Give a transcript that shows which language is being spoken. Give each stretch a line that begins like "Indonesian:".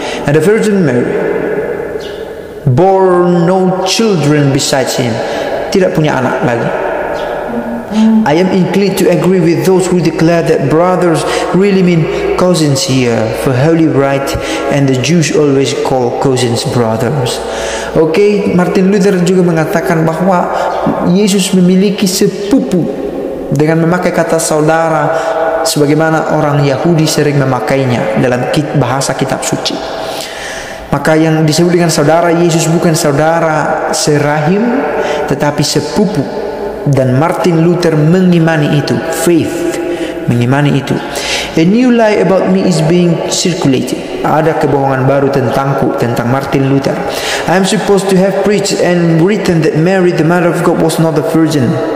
English: And the Virgin Mary bore no children besides him.
Indonesian: Tidak punya anak lagi.
English: I am inclined to agree with those who declare that brothers really mean cousins here for Holy Writ, and the Jews always call cousins brothers.
Indonesian: Oke, Martin Luther juga mengatakan bahwa Yesus memiliki sepupu dengan memakai kata saudara, sebagaimana orang Yahudi sering memakainya dalam bahasa kitab suci. Maka yang disebut dengan saudara Yesus bukan saudara serahim, tetapi sepupu. Dan Martin Luther mengimani itu, faith, mengimani itu.
English: A new lie about me is being circulated.
Indonesian: Ada kebohongan baru tentangku, tentang Martin Luther.
English: I am supposed to have preached and written that Mary, the mother of God, was not a virgin.